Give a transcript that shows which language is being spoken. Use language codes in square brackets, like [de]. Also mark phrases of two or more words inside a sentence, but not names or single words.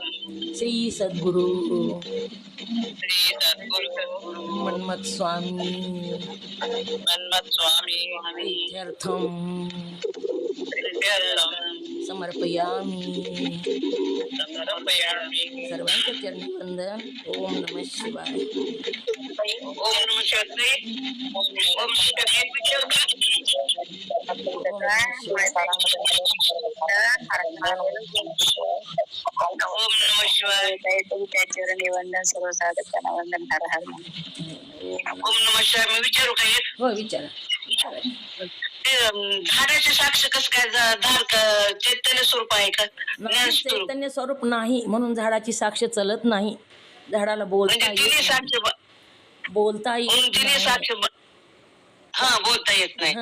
[sa] श्री सद्गुरु श्री सद्गुरु मन्मथ स्वामी मन्मथ स्वामी इत्यर्थम्. समर्पयामी समर्पयामि [mr] सर्वांच्या चरणी वंदन. [sa] ओम नमः शिवाय. ओम नमः शिवाय. ओम शिवाय. ओम नमः शिवाय. ओम नमः शिवाय. [mr] चरणी वंदन सर्व साधकांना वंदन. [sa] हर हर ओम नमः शिवाय. [mr] मी विचारू का एक? हो विचारा. ते झाडाचे साक्ष कसं काय झाड चैतन्य स्वरूप आहे का ज्ञान नाही, स्वरूप? चैतन्य स्वरूप नाही म्हणून झाडाची साक्ष चलत नाही. झाडाला बोलता म्हणजे तिने येत साक्ष नाही. बोलता म्हणून येत तिने नाही. साक्ष हा बोलता येत नाही.